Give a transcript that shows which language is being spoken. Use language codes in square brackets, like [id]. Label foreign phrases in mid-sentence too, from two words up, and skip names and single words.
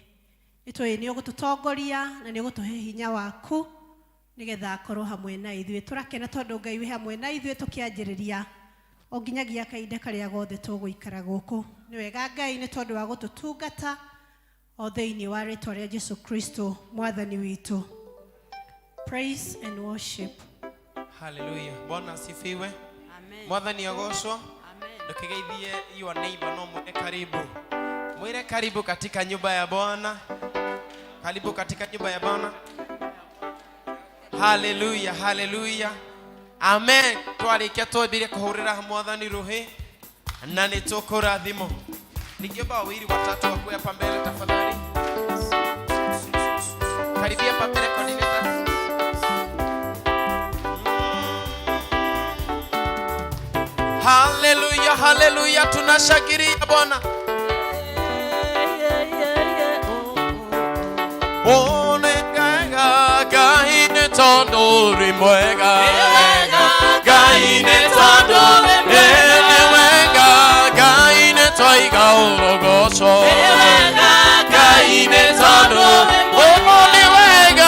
[ki] Nitwe ni ugututongoria na ni ugutuhe hinya waku nigetha akorwo hamwe na ithuĩ. Turakena tondu Ngai wi hamwe na ithuĩ tukianjĩrĩria o nginyagia kahinda karia gothe tũgũikara gũkũ. Nĩ wega Ngai nĩ tondũ wa gũtũtungata o thĩinĩ wa rĩĩtwa rĩa Jesu Kristo mwathani witũ. [en] Praise and worship. [sw] Hallelujah. Bwana asifiwe. Amen. [ki] Mwathani agocwo. [sw] Amen. [ki] Ndukigeithie [en] your neighbor [ki] no mwire karibu. [sw] Mwire karibu katika nyumba ya Bwana. Karibu katika nyumba ya Bwana. Hallelujah. Hallelujah. Amen. [ki] Twarikia twambire kuhurira mwathani ruhi na nitũkũrathimo. [sw] Ningeomba wawili watatu wakuwe hapa mbele tafadhali. Karibia hapa mbele coordinator. Hallelujah, hallelujah, tunashangilia Bwana. [ki] Ngai nĩ tondũ ũrĩ mwega. Ngai nĩ tondũ ũrĩ mwega. Ngai nĩ twaiga ũrogoco. Ngai nĩ tondũ ũrĩ wega.